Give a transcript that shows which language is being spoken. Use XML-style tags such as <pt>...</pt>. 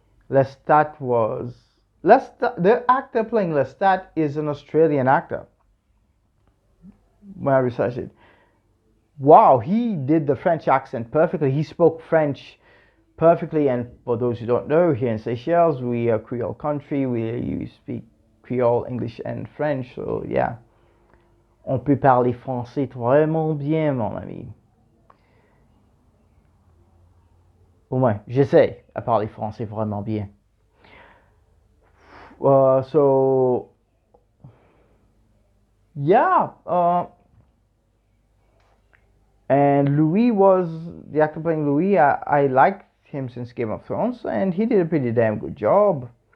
<en>Lestat, the actor playing Lestat is an Australian actor. When I researched it, wow, he did the French accent perfectly. He spoke French perfectly. And for those who don't know, here in Seychelles, we are a Creole country. We speak Creole, English, and French. So yeah,</en> <fr>on peut parler français vraiment bien, mon ami. Au moins, j'essaie à parler français vraiment bien.</fr> <en>So yeah, and Louis was the actor playing Louis. I liked him since Game of Thrones, and he did a pretty damn good job.</en>